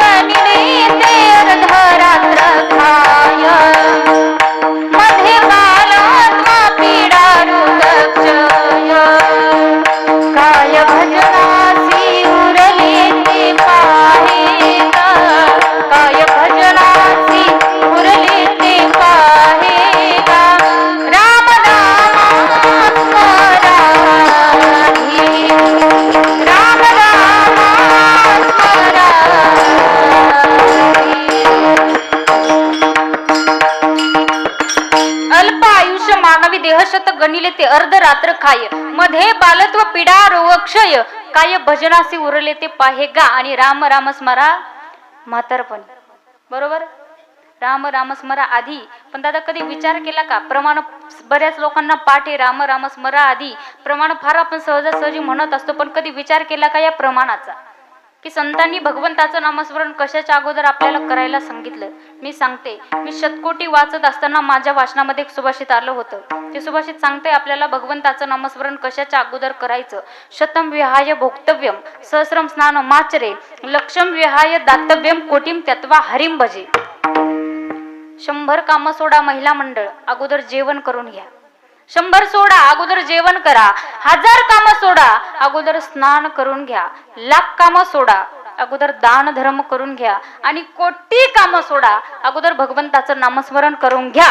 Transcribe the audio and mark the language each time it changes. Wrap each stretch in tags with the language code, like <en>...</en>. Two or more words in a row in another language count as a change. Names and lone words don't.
<mr>निरेते अर्धरात्र खाय मध्ये बालात्मा पीडा रुगक्षय काय भजनासी उरले ते पाहे काय भजनासी उरले ते पाहे राम राम स्मराधी राम राम स्मराधी. अल्प आयुष्य मानवी देहशत गणिले ते अर्धरात्र खाय मध्ये बालत्व पीडा रोगक्षय काय भजनासी उरले ते पाहे गा. आणि राम राम स्मरा म्हातारपणी. बरोबर? राम राम स्मरा आधी. पण दादा कधी विचार केला का? प्रमाण बऱ्याच लोकांना पाठ आहे राम राम स्मरा आधी. प्रमाण फार आपण सहजासहजी म्हणत असतो, पण कधी विचार केला का या प्रमाणाचा? की संतांनी भगवंताचं नामस्मरण कशाच्या अगोदर आपल्याला करायला सांगितलं. मी सांगते, मी शतकोटी वाचत असताना माझ्या वाचनामध्ये एक सुभाषित आलं होतं. ते सुभाषित सांगते आपल्याला भगवंताचं नामस्मरण कशाच्या अगोदर करायचं.</mr> <sa>शतम विहाय भोक्तव्यम सहस्रम स्नान माचरे लक्षम विहाय दातव्यम कोटीम त्यक्त्वा हरिम भजे.</sa> <mr>100 कामं सोडा महिला मंडळ, अगोदर जेवण करून घ्या. 100 सोडा, अगोदर जेवण करा. 1000 कामं सोडा, अगोदर स्नान करून घ्या. 1,00,000 कामं सोडा, अगोदर दान धर्म करून घ्या. आणि कोटी कामं सोडा, अगोदर भगवंताचं नामस्मरण करून घ्या.</mr>